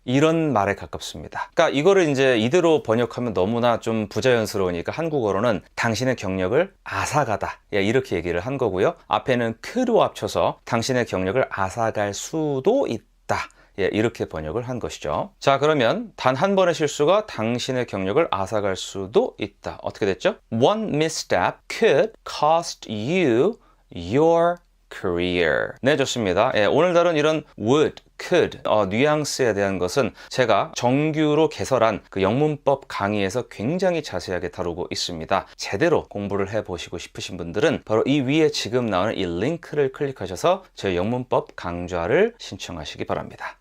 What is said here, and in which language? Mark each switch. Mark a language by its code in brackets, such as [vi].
[ko] 이런 말에 가깝습니다. 그러니까 이거를 이제 이대로 번역하면 너무나 좀 부자연스러우니까 한국어로는 당신의 경력을 앗아가다. 예, 이렇게 얘기를 한 거고요. 앞에는 could로 합쳐서 당신의 경력을 앗아갈 수도 있다. 예, 이렇게 번역을 한 것이죠. 자, 그러면 단 한 번의 실수가 당신의 경력을 앗아갈 수도 있다. 어떻게 됐죠? [en] One misstep could cost you your career. [ko] 네, 좋습니다. 예, 오늘 다룬 이런 would, could, 뉘앙스에 대한 것은 제가 정규로 개설한 그 영문법 강의에서 굉장히 자세하게 다루고 있습니다. 제대로 공부를 해보시고 싶으신 분들은 바로 이 위에 지금 나오는 이 링크를 클릭하셔서 저희 영문법 강좌를 신청하시기 바랍니다.